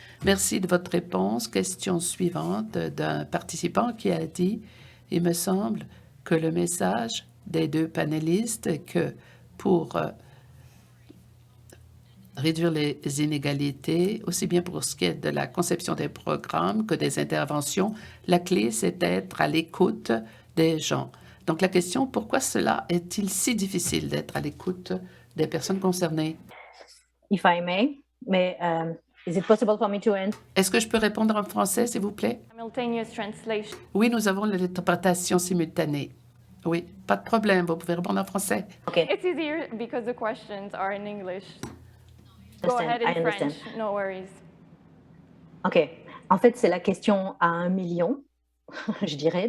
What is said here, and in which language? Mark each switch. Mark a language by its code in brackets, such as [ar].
[fr] Merci de votre réponse. Question suivante d'un participant qui a dit, il me semble, que le message des deux panélistes que pour réduire les inégalités, aussi bien pour ce qui est de la conception des programmes que des interventions, la clé, c'est d'être à l'écoute des gens. Donc la question, pourquoi cela est-il si difficile d'être à l'écoute des personnes concernées? [en] If I may, is it possible for me to answer? [fr] Est-ce que je peux répondre en français, s'il vous plaît? [en] Simultaneous translation. [fr] Oui, nous avons l'interprétation simultanée. Oui, pas de problème, vous pouvez répondre en français. [en] Okay. It's easier because the questions are in English. Go Understand, ahead in I understand. French, no worries. OK. [fr] En fait, c'est la question à 1 million, je dirais.